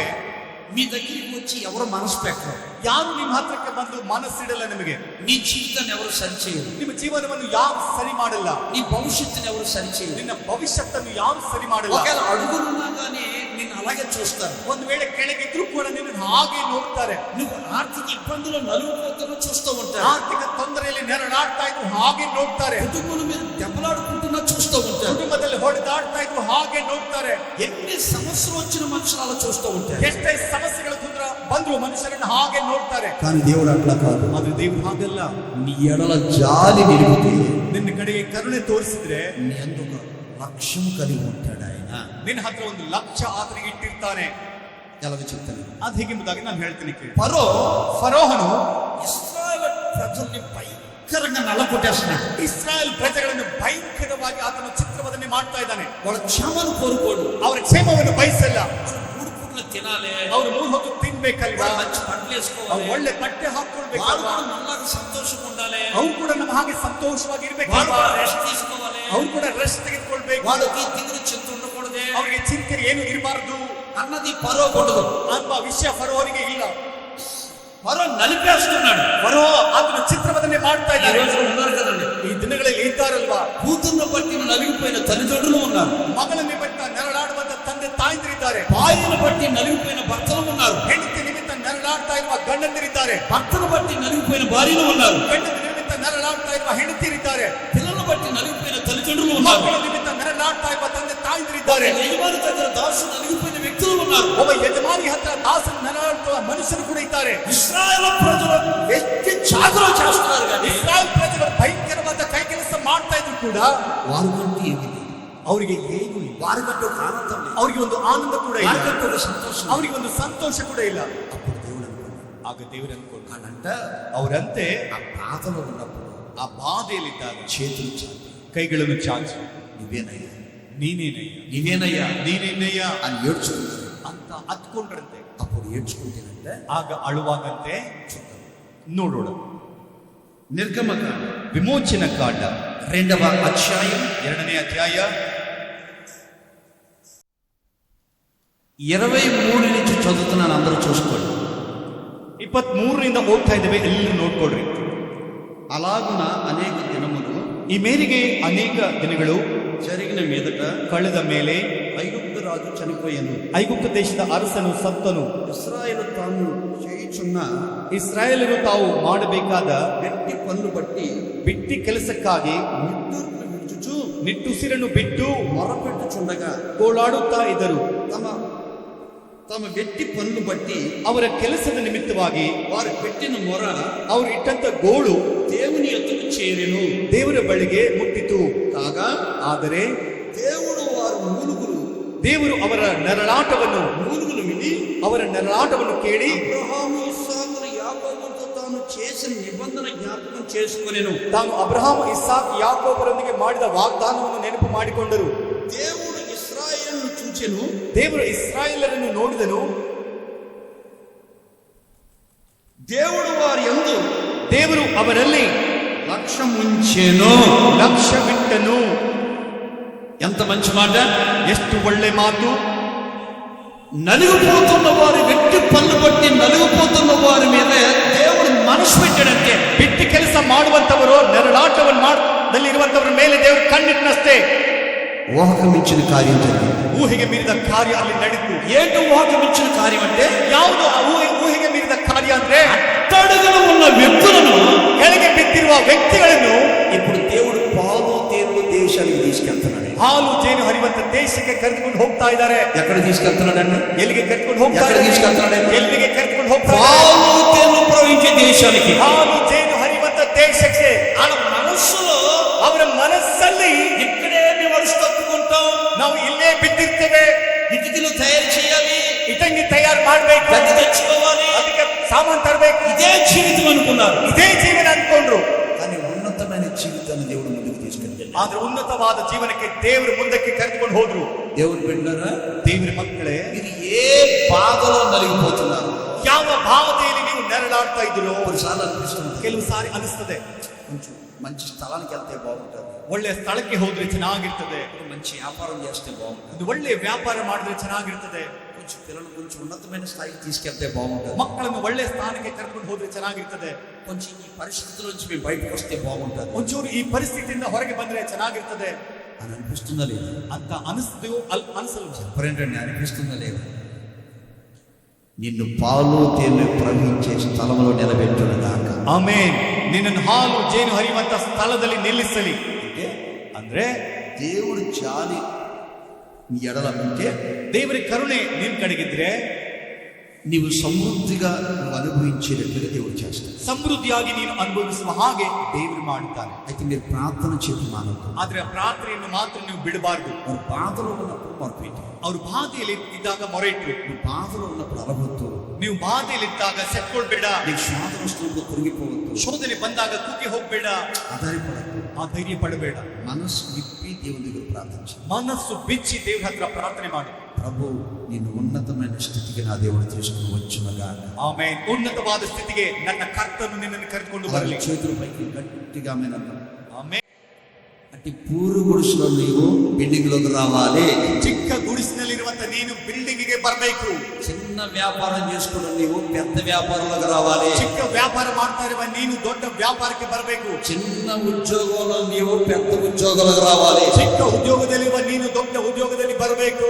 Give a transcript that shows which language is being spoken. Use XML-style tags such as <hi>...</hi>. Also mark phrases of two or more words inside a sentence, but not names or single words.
<te>మీ దగ్గరికి వచ్చి ఎవరు మనసు పెట్టరు,</te> <kn>ಯಾರು ನಿಮ್ಮ ಹತ್ರಕ್ಕೆ ಬಂದು ಮನಸ್ಸಿಡಲ್ಲ. ನಿಮಗೆ</kn> <te>నీ జీవితాన్ని ఎవరు సరిచేయరు,</te> <kn>ನಿಮ್ಮ ಜೀವನವನ್ನು ಯಾರು ಸರಿ ಮಾಡಲ್ಲ,</kn> <te>నీ భవిష్యత్తుని ఎవరు సరిచేయరు.</te> <kn>ನಿನ್ನ ಭವಿಷ್ಯತ್ತನ್ನು ಯಾರು ಸರಿ ಮಾಡಲ್ಲ.</kn> <te>ఒకవేళ అడుగులున్నా కానీ నిన్ను అలాగే చూస్తారు.</te> <kn>ಒಂದು ವೇಳೆ ಕೆಳಗಿದ್ರು ಕೂಡ ನಿನ್ನನ್ನು ಹಾಗೆ ನೋಡ್ತಾರೆ.</kn> <te>నువ్వు ఆర్థిక ఇబ్బందులు నలుగుపోతున్నా చూస్తూ ఉంటారు.</te> <kn>ಆರ್ಥಿಕ ತೊಂದರೆಯಲ್ಲಿ ನೆರಳಾಡ್ತಾ ಇದ್ರು ಹಾಗೆ ನೋಡ್ತಾರೆ.</kn> <te>కుటుంబం మీద దెబ్బలాడుకుంటున్నా చూస్తూ ఉంటారు.</te> <kn>ಕುಟುಂಬದಲ್ಲಿ ಹೊಡೆದಾಡ್ತಾ ಇದ್ರು ಹಾಗೆ ನೋಡ್ತಾರೆ.</kn> <te>ఎన్ని సమస్యలు వచ్చిన మనుషులు అలా చూస్తూ ఉంటారు.</te> <kn>ಎಷ್ಟೇ ಸಮಸ್ಯೆಗಳು ಬಂದ್ರು ಮನುಷ್ಯರನ್ನು ಹಾಗೆ ನೋಡ್ತಾರೆ.</kn> <te>కానీ దేవుడు అట్లా కాదు.</te> <kn>ಅದು ದೇವರು ಹಾಗಲ್ಲ.</kn> <te>నీ ఎడల జాలి నిలిపితే</te> <kn>ನಿನ್ನ ಕಡೆಗೆ ಕರುಣೆ ತೋರಿಸಿದ್ರೆ</kn> <te>నీ అందుకు లక్ష్యం కలిగి ఉంటాడు ఆయన.</te> <kn>ನಿನ್ನ ಹತ್ರ ಒಂದು ಲಕ್ಷ್ಯ ಆತನಿಗೆ ಇಟ್ಟಿರ್ತಾನೆ.</kn> <te>ఎలాగ చెప్తాను</te> <kn>ಅದು ಹೀಗೆಂಬುದಾಗಿ ನಾನು ಹೇಳ್ತೀನಿ ಕೇಳಿ.</kn> <te>ఫరోహను ఇశ్రాయేల్ ప్రజల్ని భయంకరంగా నల్లకొట్టేస్తున్నాడు.</te> <kn>ಇಸ್ರಾಯೇಲ್ ಪ್ರಜೆಗಳನ್ನು ಭಯಂಕರವಾಗಿ ಆತನ ಚಿತ್ರವದನೆ ಮಾಡ್ತಾ ಇದ್ದಾನೆ.</kn> <te>వాళ్ళ క్షేమాన్ని కోరుకోడు.</te> <kn>ಅವರ ಕ್ಷೇಮವನ್ನು ಬಯಸಲ್ಲ.</kn> <te>మూడు పూట్ల తినాలి,</te> <kn>ಅವರು 3 ಹೊತ್ತು ತಿನ್ಬೇಕಲ್ವಾ,</kn> <te>మంచి బట్టలు వేసుకోవాలి,</te> <kn>ಒಳ್ಳೆ ಬಟ್ಟೆ ಹಾಕೊಳ್ಬೇಕು,</kn> <te>నల్లగా సంతోషంగా ఉండాలి,</te> <kn>ಅವ್ರು ಕೂಡ ನಮ್ಮ ಹಾಗೆ ಸಂತೋಷವಾಗಿ ಇರ್ಬೇಕು,</kn> <te>రెస్ట్ తీసుకోవాలి,</te> <kn>ಅವ್ರು ಕೂಡ ರೆಸ್ಟ್ ತೆಗೆದುಕೊಳ್ಬೇಕು,</kn> <te>వాళ్ళకి దిగులు చింత ఉండకూడదు,</te> <kn>ಅವರಿಗೆ ಚಿಂತೆ ಏನು ಇರಬಾರದು</kn> <te>అన్నది ఫరో కొడుకు.</te> <kn>ಅನ್ನುವ ವಿಷಯ ಫರೋನಿಗೆ ಇಲ್ಲ.</kn> <te>ఫరో నలిపేస్తున్నాడు.</te> <kn>ಫರೋ ಆತನ ಚಿತ್ರವದನೆ ಮಾಡ್ತಾ</kn> <te>ఈ</te> <kn>ಇದ್ದಾರೆ.</kn> <te>రోజు ఉన్నారు కదండి,</te> <kn>ಈ ದಿನಗಳಲ್ಲಿ ಇದ್ದಾರಲ್ವಾ,</kn> <te>కూతుర్ను బట్టి నలిగిపోయిన తల్లిదండ్రులు ఉన్నారు,</te> <kn>ಮಗಳ ನಿಮಿತ್ತ ನೆರಳಾಡುವಂತ ತಂದೆ ತಾಯಂದಿರಿದ್ದಾರೆ,</kn> <te>భార్యను బట్టి నలిగిపోయిన భర్తలు ఉన్నారు,</te> <kn>ಹೆಂಡತಿ ನಿಮಿತ್ತ ನೆರಳಾಡ್ತಾ ಇರುವ ಗಂಡಂದಿರಿದ್ದಾರೆ,</kn> <te>భర్తను బట్టి నలిగిపోయిన భార్యలు ఉన్నారు,</te> <kn>ಗಂಡನ ನಿಮಿತ್ತ ನೆರಳಾಡ್ತಾ ಇರುವ ಹೆಂಡತಿರಿದ್ದಾರೆ,</kn> <te>పిల్లలను బట్టి నలిగిపోయిన తల్లిదండ్రులు ఉన్నారు,</te> <kn>ಮಕ್ಕಳ ನಿಮಿತ್ತ ನೆರಳಾಡ್ತಾ ಇರುವ ತಂದೆ ತಾಯಂದಿರಿದ್ದಾರೆ,</kn> <te>యజమాని దగ్గర దాసులు నలిగిపోయిన వ్యక్తులు ఉన్నారు,</te> <kn>ಒಬ್ಬ ಯಜಮಾನಿ ಹತ್ರ ದಾಸನ ನೆರಳಾಡುವ ಮನುಷ್ಯರು ಕೂಡ ಇದ್ದಾರೆ.</kn> <te>ఇశ్రాయేల్ ప్రజలు వ్యక్తి జాగరణ చేస్తున్నారు కానీ</te> <kn>ಇಸ್ರಾಯೇಲ್ ಪ್ರಜೆಗಳು ಭಯಂಕರವಾದ ಕೈ ಕೆಲಸ ಮಾಡ್ತಾ ಇದ್ರು ಕೂಡ</kn> <te>వారికంటే ఏమిటి,</te> <kn>ಅವರಿಗೆ ಏನು ಇಲ್ಲ,</kn> <te>వారికంటే ఒక ఆనందం లేదు,</te> <kn>ಅವರಿಗೆ ಒಂದು ಆನಂದ ಕೂಡ ಇಲ್ಲ,</kn> <te>వారికంటే ఒక సంతోషం లేదు.</te> <kn>ಅವರಿಗೆ ಒಂದು ಸಂತೋಷ ಕೂಡ ಇಲ್ಲ.</kn> <te>అప్పుడు దేవుడు అనుకున్నాడు,</te> <kn>ಆಗ ದೇವರು ಅನ್ಕೊಂಡು</kn> <te>కానంట</te> <kn>ಅವರಂತೆ</kn> <te>ఆ బాధలో ఉన్నప్పుడు</te> <kn>ಆ ಬಾಧೆಯಲ್ಲಿದ್ದಾಗ</kn> <te>చేతులు చాపి</te> <kn>ಕೈಗಳನ್ನು ಚಾಚಿ</kn> <te>నువ్వేనయ్యా,</te> <kn>ನೀನೇನಯ್ಯ,</kn> <te>నీవేనయ్యా</te> <kn>ನೀನೇನಯ್ಯ</kn> <te>అని ఏడ్చుకున్నారు.</te> <kn>ಅಂತ ಹತ್ಕೊಂಡ್ರಂತೆ.</kn> <te>అప్పుడు ఏడ్చుకుంటేనంటే</te> <kn>ಆಗ ಅಳುವಾಗಂತೆ ನೋಡೋಣ.</kn> <te>నిర్గమకాండ</te> <kn>ವಿಮೋಚನ ಕಾಂಡ</kn> <te>2వ అధ్యాయం</te> <kn>2ನೇ ಅಧ್ಯಾಯ</kn> <te>23 నుంచి చదువుతున్నాను, అందరూ చూసుకోండి.</te> <kn>23ರಿಂದ ಓದ್ತಾ ಇದ್ದೇವೆ, ಎಲ್ಲರೂ ನೋಡ್ಕೊಳ್ರಿ.</kn> <te>అలాగున అనేక దినములు</te> <kn>ಈ ಮೇರೆಗೆ ಅನೇಕ ದಿನಗಳು</kn> <te>జరిగిన మీదట</te> <kn>ಕಳೆದ ಮೇಲೆ</kn> <te>ఐగుప్తు రాజు చనిపోయాను.</te> <kn>ಐಗುಪ್ತ ದೇಶದ ಅರಸನು ಸತ್ತನು.</kn> <te>ఇశ్రాయేలు తాను చేయుచున్న</te> <kn>ಇಸ್ರಾಯೇಲರು ತಾವು ಮಾಡಬೇಕಾದ</kn> <te>గట్టి పనులు బట్టి</te> <kn>ಬಿಟ್ಟಿ ಕೆಲಸಕ್ಕಾಗಿ</kn> <te>నిట్టూర్పులు విడుచుచు</te> <kn>ನಿಟ್ಟುಸಿರನ್ನು ಬಿಟ್ಟು</kn> <te>మొరపెట్టుచుండగా</te> <kn>ಗೋಳಾಡುತ್ತಾ ಇದ್ದರು.</kn> <te>తమ వెట్టి పనులు బట్టి</te> <kn>ಅವರ ಕೆಲಸದ ನಿಮಿತ್ತವಾಗಿ</kn> <te>వారు పెట్టిన మొర</te> <kn>ಅವರು ಇಟ್ಟಂತ ಗೋಳು</kn> <te>దేవుని ఎద్దుకు చేరెను.</te> <kn>ದೇವರ ಬಳಿಗೆ ಮುಟ್ಟಿತು.</kn> <te>కాగా</te> <kn>ಆದರೆ</kn> <te>దేవుడు వారు</te> <kn>ದೇವರು ಅವರ ನೆರಳಾಟವನ್ನು</kn> <te>విని</te> <kn>ಅವರ ನೆರಳಾಟವನ್ನು ಕೇಳಿ</kn> <te>అబ్రహాము ఇస్సాకుల యాకోబులతో తాను చేసిన నిబంధన జ్ఞాపకం చేసుకొనెను.</te> <kn>ತಾನು ಅಬ್ರಹಾಂ ಇಸಾಕ್ ಯಾಕೋಬರೊಂದಿಗೆ ಮಾಡಿದ ವಾಗ್ದಾನವನ್ನು ನೆನಪು ಮಾಡಿಕೊಂಡರು.</kn> <te>దేవుడు ఇశ్రాయేలును చూచెను.</te> <kn>ದೇವರು ಇಸ್ರಾಯೇಲರನ್ನು ನೋಡಿದನು.</kn> <te>దేవుడు వారి యందు</te> <kn>ದೇವರು ಅವರಲ್ಲಿ</kn> <te>లక్ష్యముంచెను,</te> <kn>ಲಕ್ಷ್ಯವಿಟ್ಟನು.</kn> <te>ఎంత మంచి మాట,</te> <kn>ಎಷ್ಟು ಒಳ್ಳೆ ಮಾತು.</kn> <te>నలిగిపోతున్న వారి వెట్టి పనులు బట్టి నలిగిపోతున్న వారి మీద దేవుడు మనసు పెట్టాడంటే,</te> <kn>ಬಿಟ್ಟು ಕೆಲಸ ಮಾಡುವಂತವರು ನೆರಳಾಟವನ್ನಲ್ಲಿರುವಂತವರ ಮೇಲೆ ದೇವರು ಕಣ್ಣಿಟ್ಟನಷ್ಟೇ.</kn> <te>ఊహకు మించిన కార్యం జరిగింది.</te> <kn>ಊಹೆಗೆ ಮೀರಿದ ಕಾರ್ಯ ಅಲ್ಲಿ ನಡೀತು.</kn> <te>ఏంటో ఊహకు మించిన కార్యం అంటే,</te> <kn>ಯಾವುದು ಊಹೆಗೆ ಮೀರಿದ ಕಾರ್ಯ ಅಂದ್ರೆ</kn> <te>అట్టడుగున ఉన్న వ్యక్తులను</te> <kn>ಕೆಳಗೆ ಬಿದ್ದಿರುವ ವ್ಯಕ್ತಿಗಳನ್ನು</kn> <te>ఇప్పుడు దేవుడు పాలు తేనెల దేశానికి తీసుకెళ్తున్నాడు.</te> <kn>ಹಾಲು ಜೇನು ಹರಿಯುವಂತ ದೇಶಕ್ಕೆ ಕರೆದುಕೊಂಡು ಹೋಗ್ತಾ ಇದ್ದಾರೆ.</kn> <te>ఎక్కడ తీసుకెళ్తున్నాడండి?</te> <kn>ಎಲ್ಲಿಗೆ ಕರೆದುಕೊಂಡು ಹೋಗ್ತಾ</kn> <te>ఎక్కడ తీసుకెళ్తున్నాడు?</te> <kn>ಎಲ್ಲಿಗೆ ಕರೆದುಕೊಂಡು ಹೋಗ್ತಾ</kn> <te>పాలు తేనెలు ప్రవహించే దేశానికి.</te> <kn>ಹಾಲು ಜೇನು ಹರಿಯುವಂತ ದೇಶಕ್ಕೆ.</kn> <te>వాళ్ళ మనస్సులో</te> <kn>ಅವರ ಮನಸ್ಸಲ್ಲಿ</kn> <te>ఇక్కడే మేము అరుసు తప్పుకుంటాం,</te> <kn>ನಾವು ಇಲ್ಲೇ ಬಿದ್ದಿರ್ತೇವೆ,</kn> <te>ఇటుకలు తయారు చేయాలి,</te> <kn>ಇಟಂಗಿ ತಯಾರು ಮಾಡ್ಬೇಕು,</kn> <te>గది తెచ్చుకోవాలి,</te> <kn>ಅದಕ್ಕೆ ಸಾಮಾನು ತರಬೇಕು,</kn> <te>ఇదే జీవితం అనుకున్నారు.</te> <kn>ಇದೇ ಜೀವನ ಅನ್ಕೊಂಡ್ರು.</kn> <te>కానీ ఉన్నతమైన జీవితాన్ని దేవుడు ముందుకు తీసుకెళ్ళాడు.</te> <kn>ಆದ್ರೆ ಉನ್ನತವಾದ ಜೀವನಕ್ಕೆ ದೇವರು ಮುಂದಕ್ಕೆ ಕರೆದುಕೊಂಡು ಹೋದ್ರು.</kn> <te>దేవుడు బిడ్డలారా,</te> <kn>ದೇವರ ಮಕ್ಕಳೇ,</kn> <te>మీరు ఏ బాధలో నలిగిపోతున్నారు?</te> <kn>ಯಾವ ಭಾವನೆಯಲ್ಲಿ ನೀವು ನೆರಳಾಡ್ತಾ ಇದ್ದೀರೋ</kn> <te>కొన్నిసార్లు అనిపిస్తుంది,</te> <kn>ಕೆಲವು ಸಾರಿ ಅನಿಸ್ತದೆ</kn> <te>కొంచెం మంచి స్థలానికి వెళ్తే బాగుంటుంది,</te> <kn>ಒಳ್ಳೆ ಸ್ಥಳಕ್ಕೆ ಹೋದ್ರೆ ಚೆನ್ನಾಗಿರ್ತದೆ,</kn> <te>మంచి వ్యాపారం చేస్తే బాగుంటుంది,</te> <kn>ಒಂದು ಒಳ್ಳೆ ವ್ಯಾಪಾರ ಮಾಡಿದ್ರೆ ಚೆನ್ನಾಗಿರ್ತದೆ,</kn> <te>కొంచెం పిల్లలు కొంచెం ఉన్నతమైన స్థాయికి తీసుకెళ్తే బాగుంటుంది,</te> <kn>ಮಕ್ಕಳನ್ನು ಒಳ್ಳೆ ಸ್ಥಾನಕ್ಕೆ ಕರ್ಕೊಂಡು ಹೋದ್ರೆ ಚೆನ್ನಾಗಿರ್ತದೆ,</kn> <te>కొంచెం ఈ పరిస్థితుల నుంచి మేము బయటకు వస్తే బాగుంటుంది,</te> <kn>ಒಂಚೂರು ಈ ಪರಿಸ್ಥಿತಿಯಿಂದ ಹೊರಗೆ ಬಂದ್ರೆ ಚೆನ್ನಾಗಿರ್ತದೆ.</kn> <te>అని అనిపిస్తుందా లేదా?</te> <kn>ಅಂತ ಅನಿಸ್ತೀವೋ ಅನಿಸಲ್ವ?</kn> <te>చెప్పరేంటండి, అనిపిస్తుందా లేదా? నిన్ను పాలు తేనె ప్రవహించే స్థలంలో నిలబెట్టును గాక.</te> <kn>ಆಮೆನ್. ನಿನ್ನನ್ನು ಹಾಲು ಜೇನು ಹರಿಯುವಂತ ಸ್ಥಳದಲ್ಲಿ ನಿಲ್ಲಿಸಲಿ. ಅಂದ್ರೆ</kn> <te>దేవుడు జాలి నీ ఎడల ఉంటే,</te> <kn>ದೇವರ ಕರುಣೆ ನಿನ್ ಕಡೆಗಿದ್ರೆ</kn> <te>నీవు సమృద్ధిగా నువ్వు అనుభవించేటట్టుగా దేవుడు చేస్తాడు.</te> <kn>ಸಮೃದ್ಧಿಯಾಗಿ ನೀನು ಅನುಭವಿಸುವ ಹಾಗೆ ದೇವರು ಮಾಡುತ್ತಾನೆ.</kn> <te>అయితే మీరు ప్రార్థన చెప్పి మానవద్దు.</te> <kn>ಆದ್ರೆ ಪ್ರಾರ್ಥನೆಯನ್ನು ಮಾತ್ರ ನೀವು ಬಿಡಬಾರದು.</kn> <te>వారు బాధలో ఉన్నప్పుడు మొరపెట్టి,</te> <kn>ಅವರು ಬಾಧೆಯಲ್ಲಿ ಇದ್ದಾಗ ಮೊರೆ ಇಟ್ರು.</kn> <te>నువ్వు బాధలో ఉన్నప్పుడు అలవద్దు.</te> <kn>ನೀವು ಬಾಧೆಯಲ್ಲಿದ್ದಾಗ ಸೆಟ್ಕೊಳ್ಬೇಡ.</kn> <te>నీకు శోధన వస్తున్నప్పుడు కృంగిపోవద్దు.</te> <kn>ಶೋಧನೆ ಬಂದಾಗ ಕುಗ್ಗಿ ಹೋಗ್ಬೇಡ.</kn> <te>ఆధారపడద్దు.</te> <kn>ಆ ಧೈರ್ಯ ಪಡಬೇಡ.</kn> <te>మనసు విప్పి దేవుని దగ్గర ప్రార్థించు.</te> <kn>ಮನಸ್ಸು ಬಿಚ್ಚಿ ದೇವರ ಹತ್ರ ಪ್ರಾರ್ಥನೆ ಮಾಡು.</kn> <te>ప్రభు నిన్ను ఉన్నతమైన స్థితికి నా దేవుడు తీసుకుని వచ్చునుగా.</te> <kn>ಆಮೆನ್. ಉನ್ನತವಾದ ಸ್ಥಿತಿಗೆ ನನ್ನ ಕರ್ತನು ನಿನ್ನನ್ನು ಕರೆದುಕೊಂಡು ಬರಲಿ.</kn> <te>చేతుల పైకి గట్టిగా ఆమేన్.</te> <kn>ಆಮೆನ್.</kn> <te>అంటే పూరు గుడిసెలో నీవు బిల్డింగ్ లోకి రావాలి.</te> <kn>ಚಿಕ್ಕ ಗುಡಿಸಿನಲ್ಲಿರುವಂತ ನೀನು ಬಿಲ್ಡಿಂಗ್ ಗೆ ಬರಬೇಕು.</kn> <te>చిన్న వ్యాపారం చేసుకున్న నీవు పెద్ద వ్యాపారంలోకి రావాలి.</te> <kn>ಚಿಕ್ಕ ವ್ಯಾಪಾರ ಮಾಡ್ತಾ ಇರುವ ನೀನು ದೊಡ್ಡ ವ್ಯಾಪಾರಕ್ಕೆ ಬರಬೇಕು.</kn> <te>చిన్న ఉద్యోగంలో నీవు పెద్ద ఉద్యోగాలకు రావాలి.</te> <kn>ಚಿಕ್ಕ ಉದ್ಯೋಗದಲ್ಲಿರುವ ನೀನು ದೊಡ್ಡ ಉದ್ಯೋಗದಲ್ಲಿ ಬರಬೇಕು.</kn>